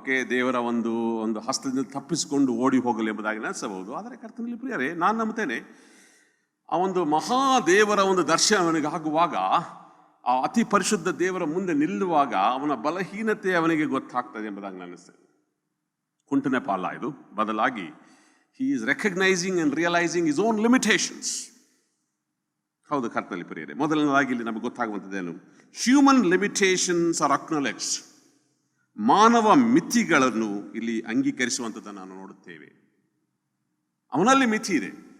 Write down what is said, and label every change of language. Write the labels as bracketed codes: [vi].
[kn] ದೇವರ ಒಂದು ಹಸ್ತದಿಂದ ತಪ್ಪಿಸಿಕೊಂಡು ಓಡಿ ಹೋಗಲು ಎಂಬುದಾಗಿ ನೆನೆಸಬಹುದು. ಆದರೆ ಕರ್ತನಲ್ಲಿ ಪ್ರಿಯರೇ, ನಾನು ನಂಬುತ್ತೇನೆ, ಆ ಒಂದು ಮಹಾದೇವರ ಒಂದು ದರ್ಶನ ಅವನಿಗೆ ಆಗುವಾಗ, ಆ ಅತಿ ಪರಿಶುದ್ಧ ದೇವರ ಮುಂದೆ ನಿಲ್ಲುವಾಗ ಅವನ ಬಲಹೀನತೆ ಅವನಿಗೆ ಗೊತ್ತಾಗ್ತದೆ ಎಂಬುದಾಗಿ ನೆನೆಸ್ತೇನೆ. ಕುಂಟ ನೆಪ ಅಲ್ಲ ಇದು, ಬದಲಾಗಿ [en] he is recognizing and realizing his own limitations. [kn] ಹೌದು ಕರ್ತನಲ್ಲಿ ಪ್ರಿಯರೇ, ಮೊದಲನೇದಾಗಿ ಇಲ್ಲಿ ನಮಗೆ ಗೊತ್ತಾಗುವಂಥದ್ದೇನು? [en] Human limitations are acknowledged. [kn] ಮಾನವ ಮಿತಿಗಳನ್ನು ಇಲ್ಲಿ ಅಂಗೀಕರಿಸುವಂಥದ್ದನ್ನು ನಾವು ನೋಡುತ್ತೇವೆ. ಅವನಲ್ಲಿ ಮಿತಿ ಇದೆ.